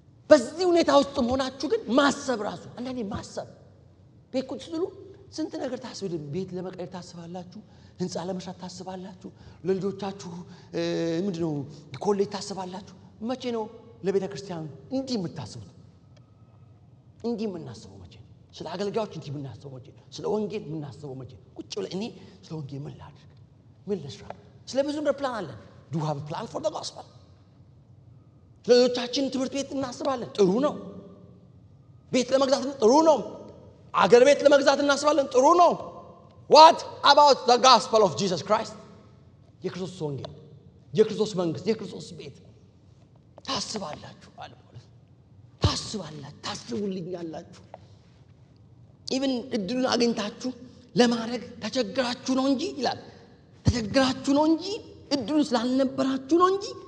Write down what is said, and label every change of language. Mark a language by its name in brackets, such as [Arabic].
[Amharic] በዚህ ሁኔታ ውስጥ ሆናችሁ ግን ማሰብ ራሱ አንዳንዴ ማሰብ ቤት ቁጭ ብሉ ስንት ነገር ታስቡ። ቤት ለመቀየር ታስባላችሁ፣ ህንጻ ለመስራት ታስባላችሁ፣ ለልጆቻችሁ ምንድነው ኮሌጅ ታስባላችሁ። መቼ ነው ለቤተ ክርስቲያን እንዲህ የምታስቡት? እንዲህ የምናስበው መቼ ነው? ስለ አገልጋዮች እንዲህ የምናስበው መቼ ነው? ስለ ወንጌል የምናስበው መቼ ነው? ቁጭ ብለን እኔ ስለ ወንጌል ምን ላድርግ ምን ልስራ? ስለ ብዙ ፕላን አለን። [English] do you have a plan for the gospel? [Amharic] ለልጆቻችን ትምህርት ቤት እናስባለን፣ ጥሩ ነው። ቤት ለመግዛት ጥሩ ነው። አገር ቤት ለመግዛት እናስባለን፣ ጥሩ ነው። [English] what about the gospel of Jesus Christ? [Amharic] የክርስቶስ ወንጌል፣ የክርስቶስ መንግስት፣ የክርስቶስ ቤት ታስባላችሁ አለ ጳውሎስ። ታስቡልኛላችሁ። ኢቭን እድሉን አግኝታችሁ ለማድረግ ተቸግራችሁ ነው እንጂ ይላል። ተቸግራችሁ ነው እንጂ እድሉ ስላልነበራችሁ ነው እንጂ